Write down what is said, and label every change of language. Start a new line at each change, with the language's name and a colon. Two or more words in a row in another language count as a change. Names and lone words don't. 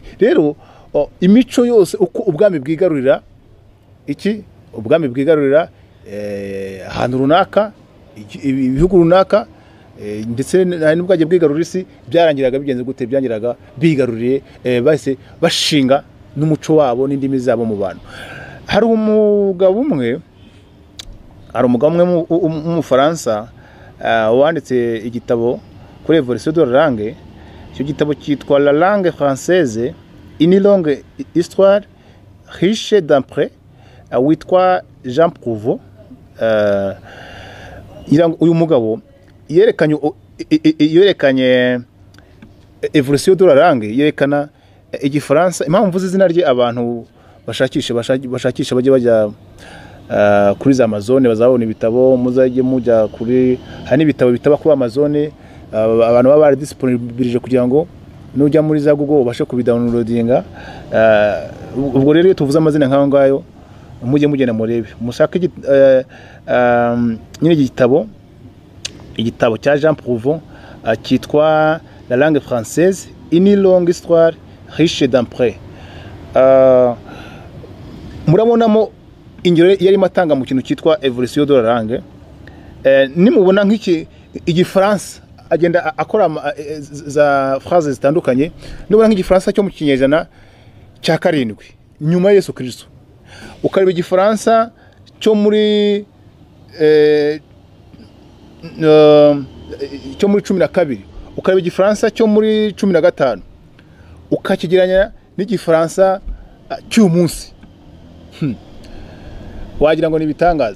Kinyarwanda: Rero imico yose uko ubwami bwigarurira ahantu runaka, ibihugu runaka, ndetse n'ubwagiye bwigarurira isi, byarangiraga bigenze gute? Byangiraga bigaruriye bahise bashinga n'umuco wabo n'indimi zabo mu bantu. Hari umugabo umwe w'Umufaransa wanditse igitabo kuri
French: evolution de la langue.
Kinyarwanda: Icyo gitabo cyitwa La langue française, une longue histoire riche d'emprunt, witwa Jean Prouvost. Uyu mugabo yerekanye
French: evolution de la langue,
Kinyarwanda: yerekana igifaransa. Impamvu mvuze izina rye, abantu bashakisha bajye bajya kuri za Amazon bazabona ibitabo, muzajye mujya kuri hani ibitabo bitaba kuri Amazon, abantu baba disponibilije kugira ngo nujya muri za Google ubashe kubidownloadinga. Ubwo rero tuvuze amazina nkaho ngayo, mujye mugenda murebe, mushaka nyine igitabo cya Jean Prouvost cyitwa La langue française, une longue histoire riche d'emprunt. Murabonamo ingero yarimo atanga mu kintu cyitwa
French: evolution de la langue.
Kinyarwanda: Nimubona nk'iki igifaransa agenda akora za phrase zitandukanye, nubona nk'igifaransa cyo mu kinyejana cya 7 nyuma Yesu Kristo, ukareba igifaransa cyo muri 12, ukareba igifaransa cyo muri 15, ukakigeranya n'igifaransa cy'uyu munsi, wagira ngo ni bitangaza.